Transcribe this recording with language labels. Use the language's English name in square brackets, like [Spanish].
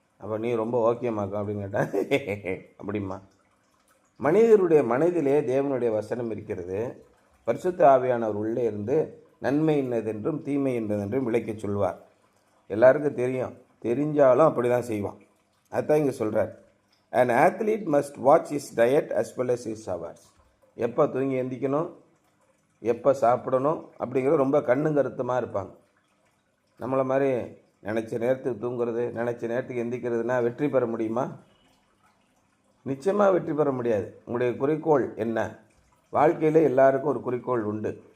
[Tamil] அப்போ நீ ரொம்ப ஓகேமாக்கும் அப்படின்னு கேட்டால் அப்படிமா. மனிதருடைய மனதிலே தேவனுடைய வசனம் இருக்கிறது. பரிசுத்த ஆவியானவர் உள்ளே இருந்து நன்மை என்னதென்றும் தீமை என்னதென்றும் விளக்கி சொல்வார். எல்லாருக்கும் தெரியும், தெரிஞ்சாலும் அப்படி தான் செய்வான். அதுதான் இங்கே சொல்கிறார். [English] An athlete must watch his diet as well as his hours. [Tamil] எப்போ தூங்கி எந்திக்கணும், எப்போ சாப்பிடணும் அப்படிங்கிறது ரொம்ப கண்ணும் கருத்துமாக இருப்பாங்க. நம்மளை மாதிரி நினச்ச நேரத்துக்கு தூங்குறது, நினச்ச நேரத்துக்கு எந்திக்கிறதுனா வெற்றி பெற முடியுமா? நிச்சயமாக வெற்றி பெற முடியாது. உங்களுடைய குறிக்கோள் என்ன? வாழ்க்கையில் எல்லாருக்கும் ஒரு குறிக்கோள் உண்டு.